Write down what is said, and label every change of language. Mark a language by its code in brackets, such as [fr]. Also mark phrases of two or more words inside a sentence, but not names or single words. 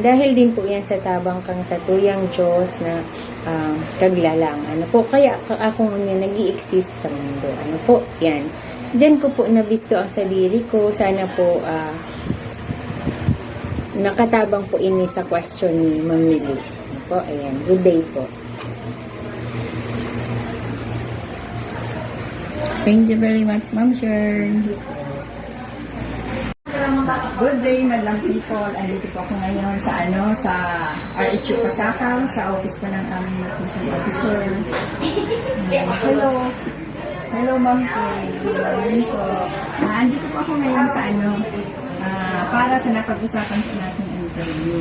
[bik] Dahil din po yan sa tabang kang sa tuyang Diyos na kaglalang. [tl] Ano po, kaya ako nga nag-i-exist sa mundo. Ano po, yan. [bik] Diyan ko po nabisto ang sadiri ko. Sana po nakatabang po ini sa question ni Mamili. Ano po, ayan. [en] Good day [bik] po. [en] Thank you very much, Ma'am Cheryl. Good day, [tl] madlang people. Andito po ako ngayon sa RHU Pasakaw, sa office ko ng aming nutrition officer. [en] Hello. Hello, Ma'am Kay. Good morning po. [tl] Andito po ako ngayon sa para sa napag-usapan po natin interview.